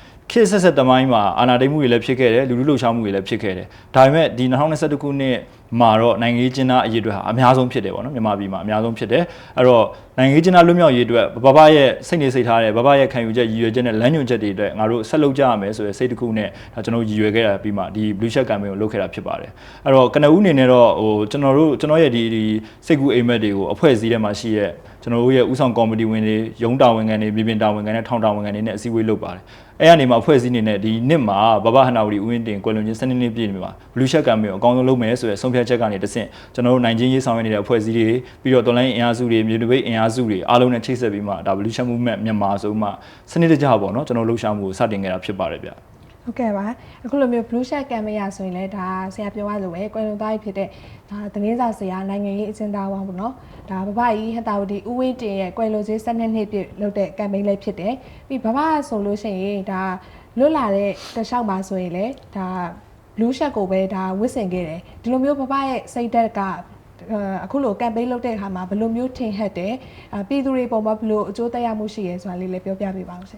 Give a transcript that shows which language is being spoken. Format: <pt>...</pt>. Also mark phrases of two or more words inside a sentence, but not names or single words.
<my>ခေတ်ဆက်ဆက်တမိုင်းမှာအာဏာသိမ်းမှုတွေလည်းဖြစ်ခဲ့တယ်လူလူလှုပ်ရှားမှုတွေလည်းဖြစ်ခဲ့တယ်ဒါပေမဲ့ဒီ2021ခုနှစ်မှာတော့နိုင်ငံရေးကျင်းသားအရေးအတွက်ဟာအများဆုံးဖြစ်တယ်ပေါ့နော်မြန်မာပြည်မှာအများဆုံးဖြစ်တယ်အဲ့တော့နိုင်ငံရေးကျင်းသားလွတ်မြောက်ရေးအတွက်ဘဘ ရဲ့စိတ်နေစိတ်ထားတဲ့ဘဘရဲ့ခံယူချက်ရည်ရွယ်ချက်နဲ့လမ်းညွှန်ချက်တွေအတွက်ငါတို့ဆက်လုပ်ကြရမယ်ဆိုတဲ့စိတ်တစ်ခုနဲ့ဒါကျွန်တော်ရည်ရွယ်ခဲ့တာပြီးမှဒီ</my> <en>blue shirt campaign</en> <my>ကိုလုပ်ခဲ့တာဖြစ်ပါတယ် အဲ့တော့ကနဦးအနေနဲ့တော့ဟိုကျွန်တော်ရဲ့ဒီစိတ်ကူးအိမ်မက်တွေကိုအဖွဲ့အစည်းထဲမှာရှိရဲ့ကျွန်တော်တို့ရဲ့ဥဆောင်ကော်မတီဝင်တွေရုံးတာဝန်ခံတွေပြည်ပတာဝန်ခံတွေထောင်တာဝန်ခံတွေနဲ့အစည်းအဝေးလုပ်ပါတယ်အဲ့ကနေမှအဖွဲ့အစည်းအနေနဲ့ဒီနှစ်မှာဘဘဟနာဝတီဦးဝင်းတင်ကွယ်လွန်ခြင်း12နှစ်ပြည့်နေမှာ</my> <en>blue shirt campaign</en> <my>ကိုအကောင်းဆုံးလုပ်မယ်ဆိုတဲ့ဆုံးဖြတ်ချက်ကနေတဆင့်ကျွန်တော်တို့နိုင်ချင်းရေးဆောင်ရွက်နေတဲ့အဖွဲ့အစည်းတွေပြီးတော့ online အင်အားစုတွေမြေတပိတ်အင်အားစုတွေအားလုံးနဲ့ချိတ်ဆက်ပြီးမှဒါ</my> <en>blue shirt movement</en> <my>မြန်မာဆိုမှစနစ်တကျပေါ့နော်ကျွန်တော်လှုပ်ရှားမှုကိုစတင်ခဲ့တာဖြစ်ပါတယ်ဗျ ဟုတ်ကဲ့ပါအခုလိုမျိုး</my> <en>blue shirt campaign</en> <my>ရဆိုရင်လည်းဒါဆရာပြောရလို့ပဲကွယ်လွန်သွားပြီဖြစ်တဲ့ဒါသတင်းစာဆရာနိုင်ငံရေးအကျဉ်းသားပေါင်းပေါ့နော်ဒါဘဘကြီးဟတာဝတီဦးဝင်းတင်ရဲ့ကွယ်လွန်ခြင်း12နှစ်ပြည့်လုပ်တဲ့ campaign လေးဖြစ်တယ်ပြီးဘဘဆိုလို့ရှိရင်ဒါလွတ်လာတဲ့တခြားမှာဆိုရင်လည်းဒါ</my> <en>blue shirt</en> <my>ကိုပဲဒါဝတ်ဆင်ခဲ့တယ်ဒီလိုမျိုးဘဘရဲ့စိတ်ဓာတ်ကအခုလို campaign လုပ်တဲ့အခါမှာဘယ်လိုမျိုးထင်ဟပ်တယ်ပြည်သူတွေပုံမှာဘယ်လိုအကျိုးသက်ရောက်မှုရှိရဲဆိုတာလေးလည်းပြောပြပေးပါဦးရှင်</my>